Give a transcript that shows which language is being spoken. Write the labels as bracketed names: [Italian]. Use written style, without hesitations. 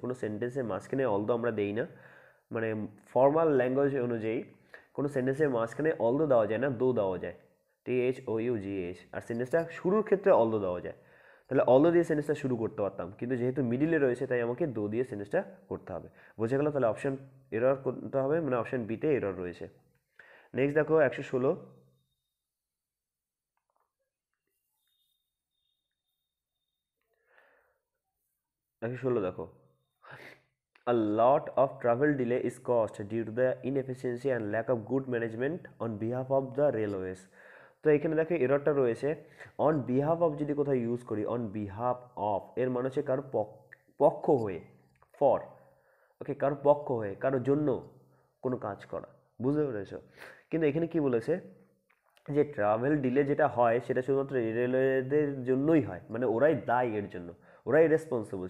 [Bangla] কোনো সেন্টেন্সের মাঝখানে অলদো আমরা দেই না, মানে ফর্মাল ল্যাঙ্গুয়েজ অনুযায়ী কোনো সেন্টেন্সের মাঝখানে অলদো দেওয়া যায় না, দো দেওয়া যায়, THOUGH। আর সেন্টেন্সটা শুরুর ক্ষেত্রে অলদো দেওয়া যায়, তাহলে অলদো দিয়ে সেন্টেন্সটা শুরু করতে পারতাম, কিন্তু যেহেতু মিডিলে রয়েছে তাই আমাকে দো দিয়ে সেন্টেন্সটা করতে হবে। বোঝা গেল। তাহলে অপশন এরর করতে হবে, মানে অপশন বিতে এরর রয়েছে। [English] next [Bangla] দেখো 116, 116 দেখো, [English] a lot of travel delay is caused due to the inefficiency and lack of good management on behalf of the railways। [Bangla] তো এখানে দেখো এররটা রয়েছে, অন বিহাফ অফ যদি কোথাও ইউজ করি, অন বিহাফ অফ এর মানে হচ্ছে কারো পক্ষ হয়ে, ফর, ওকে, কারো পক্ষ হয়ে, কারোর জন্য কোনো কাজ করা। বুঝতে পেরেছো? কিন্তু এখানে কি বলেছে, যে ট্রাভেল ডিলে যেটা হয় সেটা শুধুমাত্র রেলওয়েদের জন্যই হয়, মানে ওরাই দায়ী এর জন্য, ওরাই রেসপন্সিবল।